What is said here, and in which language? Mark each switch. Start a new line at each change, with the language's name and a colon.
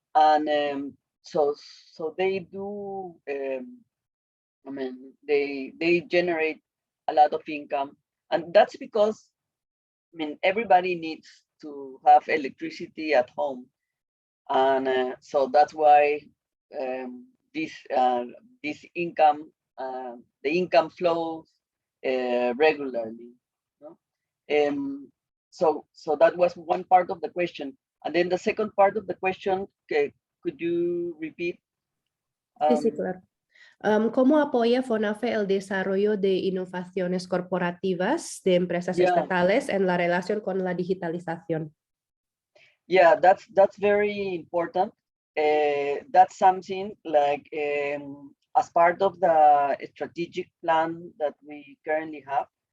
English: And so they do, I mean, they generate a lot of income, and that's because, I mean, everybody needs to have electricity at home, and so that's why this income, the income flows regularly. No? So that was one part of the question, and then the second part of the question, could you repeat?
Spanish: Sí, claro. ¿Cómo apoya FONAFE el desarrollo de innovaciones corporativas de empresas estatales en la relación con la digitalización?
English: Yeah, that's very important. That's something like as part of the strategic plan that we currently have.